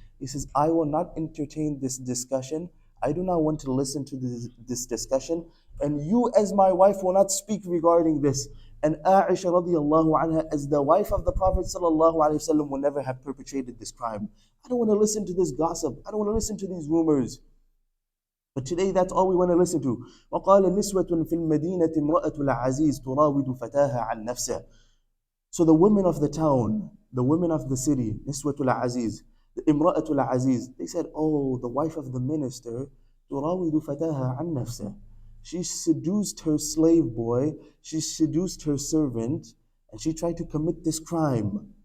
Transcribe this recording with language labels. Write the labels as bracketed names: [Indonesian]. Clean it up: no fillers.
[English] He says, I will not entertain this discussion. I do not want to listen to this discussion. And you as my wife will not speak regarding this. And Aisha radiallahu anha, as the wife of the Prophet sallallahu alaihi wasallam, will never have perpetrated this crime. I don't want to listen to this gossip. I don't want to listen to these rumors. But today that's all we want to listen to. [Arabic] وقال نسوة في المدينة امرأة العزيز تراود فتاها عن نفسه. [English] So the women of the town, the women of the city, Niswatul Aziz, the Imra'atul Aziz, they said, oh, the wife of the minister, [Arabic] تراود فتاها عن نفسه. [English] She seduced her slave boy, she seduced her servant, and she tried to commit this crime.